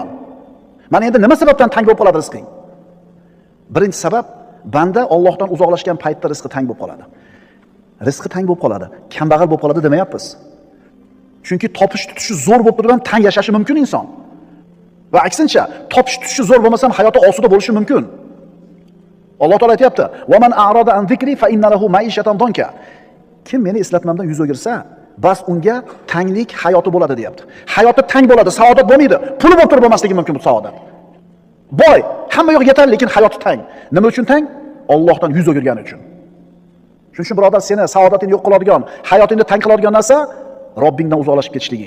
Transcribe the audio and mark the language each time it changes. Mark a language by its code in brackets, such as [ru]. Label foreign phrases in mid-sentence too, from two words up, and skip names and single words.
[uz] Mana endi nima sababdan tang bo'lib qoladi rizqing? Birinchi sabab, banda Allohdan uzoqlashgan paytda rizqi tang bo'lib qoladi. Rizqi tang bo'lib qoladi, kambag'al bo'lib qoladi demayapmiz. Chunki topish tutishi zo'r bo'lib turib ham tang yashashi mumkin inson. Va aksincha, topish tutishi zo'r bo'lmasa ham hayoti osuda bo'lishi mumkin. Alloh taolo aytayapti: [ar] "ومن أعرض عن ذكري فإن له معيشة ضنكا." [uz] Kim meni eslatmamdan yuz o'girsa, bas unga tanglik hayoti bo'ladi deyapti. Hayoti tang bo'ladi, saodat bo'lmaydi. Puli bo'lib turib bo'lmasligi mumkin bu saodat. Boy, hamma yo'q yetar, lekin hayoti tang. Nima uchun tang? Allohdan yuz o'girgani uchun. Shuning uchun birodar, seni saodatini yo'q qiladigan, hayotingni tang qiladigan narsa Robbingdan uzoqlashib ketishliging.